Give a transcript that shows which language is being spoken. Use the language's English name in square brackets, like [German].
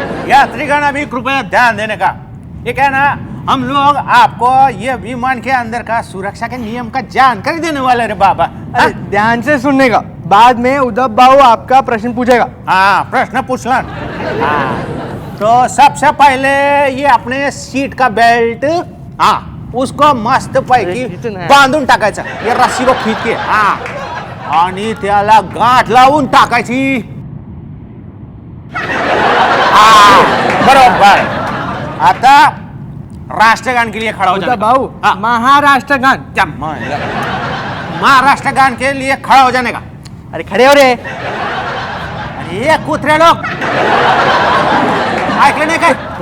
[Hindi] यात्रीगण अभी कृपया ध्यान देने का, ये क्या ना हम लोग आपको ये विमान के अंदर का सुरक्षा के नियम का जानकारी देने वाले रे बाबा। ध्यान से सुनने का, बाद में उद्धव बाबू आपका प्रश्न पूछेगा। हाँ प्रश्न पूछना। हाँ तो सबसे पहले ये अपने सीट का बेल्ट, हाँ उसको [Marathi] मस्त पैकी बांधून टाकायचा, ये रस्सीवर खींच के, हाँ आणि त्याला गाठ लावून टाकायची। हाँ बरोबर। [Hindi] आता राष्ट्रगान के लिए खड़ा हो जाने का। बाबू महाराष्ट्रगान, क्या महाराष्ट्रगान के लिए खड़ा हो जाने का। अरे खड़े हो रे। [Marathi] अरे ये कुत्रे लोग ऐकलं नाही काय?